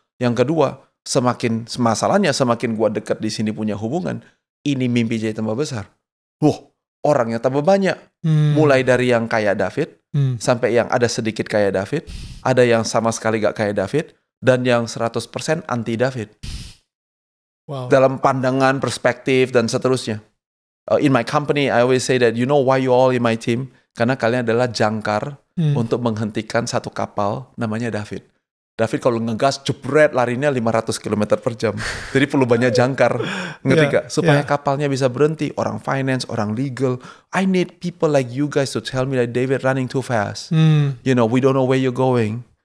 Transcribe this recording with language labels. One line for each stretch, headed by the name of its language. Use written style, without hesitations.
Indonesian: Yang kedua, semakin gua dekat di sini punya hubungan, ini mimpi jadi tambah besar. Orangnya tambah banyak. Mulai dari yang kayak David, sampai yang ada sedikit kayak David, ada yang sama sekali gak kayak David, dan yang 100% anti David. Wow. Dalam pandangan, perspektif, dan seterusnya.
English: In my company, I always say that, you know why you all in my team?
Indonesian: Karena kalian adalah jangkar untuk menghentikan satu kapal namanya David. David kalau ngegas jebret larinya 500 km per jam. Jadi perlu banyak jangkar, ngerti gak? Supaya kapalnya bisa berhenti. Orang finance, orang legal.
English: I need people like you guys to tell me that David running too fast. You know, we don't know where you're going.